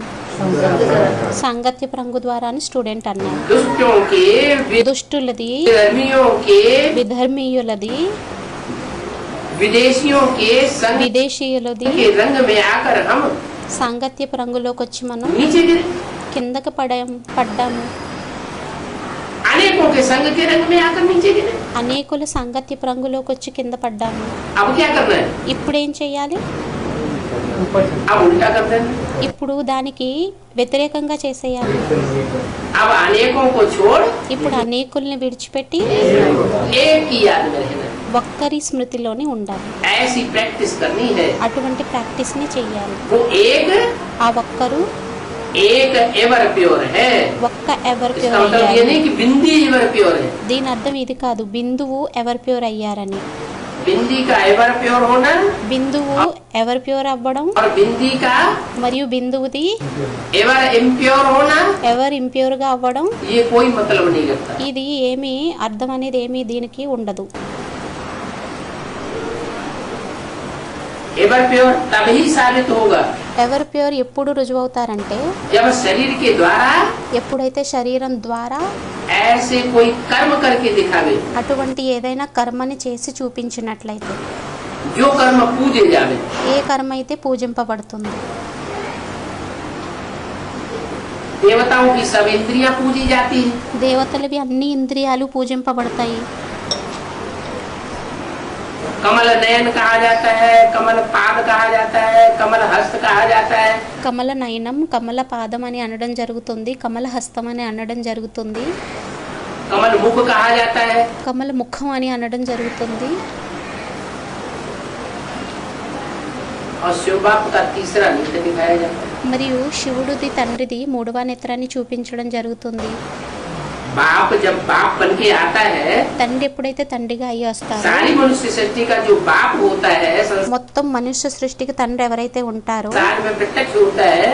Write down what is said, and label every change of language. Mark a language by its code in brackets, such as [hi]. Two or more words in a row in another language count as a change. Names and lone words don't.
[te] సాంగత్యపు రంగు ద్వారా అని స్టూడెంట్ అన్నారు. [hi] दुष्टों के, [te] దుష్టులది, [hi] विधर्मियों के, [te] విధర్మీయులది, [hi] विदेशियों के संघ [te] విదేశీయులది [hi] के रंग में आकर हम [te] సాంగత్యపు రంగులోకి వచ్చి మనం [hi] नीचे गिरे। [te] కిందకి పడ్డాము. [hi] अनेकों के संघ के रंग में आकर नीचे गिरे। [te] అనేకుల సాంగత్యపు రంగులోకి వచ్చి కింద పడ్డాము. [hi] अब क्या करना है? [te] ఇప్పుడు ఏం చేయాలి? [hi] अब उल्टा कर देना। [te] ఇప్పుడు దానికి వ్యతిరేకంగా చేసేయాలి. [hi] अब अनेकों को छोड़ [te] ఇప్పుడు అనేకుల్ని విడిచిపెట్టి [hi] एक की याद में रहना। [te] ఒక్కరి స్మృతిలోనే ఉండాలి. [hi] ऐसी प्रैक्टिस करनी है। [te] అటువంటి ప్రాక్టీస్ ని చేయాలి. [hi] वो एक [te] ఆ ఒక్కరు [en] ever pure [hi] है। [te] ఒక్క ఎవర్ [hi] इसका [te] ప్యూర్ [hi] मतलब ये [te] అయ్యారు. [hi] नहीं कि बिंदी [en] ever pure [hi] है। [te] దీని అర్థం ఇది కాదు బిందువు [en] ever pure [te] అయ్యారని. [hi] बिंदी का [en] ever pure [hi] होना [te] బిందువు [en] ever pure [te] అవ్వడం [hi] और बिंदी का [te] మరియు బిందువుది [en] ever impure [hi] होना, [en] ever impure [te] గా అవ్వడం [hi] ये कोई मतलब नहीं करता। [te] ఇది ఏమీ అర్థం అనేది ఏమీ దీనికి ఉండదు. [en] ever pure [hi] तभी साबित होगा [en] ever pure [te] ఎప్పుడు రుజువవుతారంటే [hi] जब शरीर के द्वारा [te] ఎప్పుడైతే శరీరం ద్వారా [hi] ऐसे कोई कर्म करके दिखावे, [te] అటువంటి ఏదైనా కర్మని చేసి చూపించినట్లయితే, [hi] जो कर्म पूजे जावे। [te] ఏ కర్మ అయితే పూజింపబడుతుంది. [hi] देवताओं की सब इंद्रियां पूजी जाती है। [te] దేవతలవి అన్ని ఇంద్రియాలు పూజింపబడతాయి. [hi] कमल नयन कहा जाता है, कमल पाद कहा जाता है, कमल हस्त कहा जाता है। [te] కమల నయనం, కమల పాదం అని అనడం జరుగుతుంది, కమల హస్తం అని అనడం జరుగుతుంది, [hi] कमल मुख कहा जाता है। [te] కమల ముఖం అని అనడం జరుగుతుంది. [hi] और शिव बाप का तीसरा नेत्र दिखाया जाता है। [te] మరియు శివుడిది తండ్రిది మూడవ నేత్రాన్ని చూపించడం జరుగుతుంది. [hi] बाप जब बाप बन के आता है, [te] తండ్రి ఎప్పుడైతే తండ్రిగా అయ్యి వస్తారో, [hi] सारी मनुष्य सृष्टि का जो बाप होता है, [te] మొత్తం మనుష్య సృష్టికి తండ్రి ఎవరైతే ఉంటారో, [hi] संसार में प्रत्यक्ष होता है,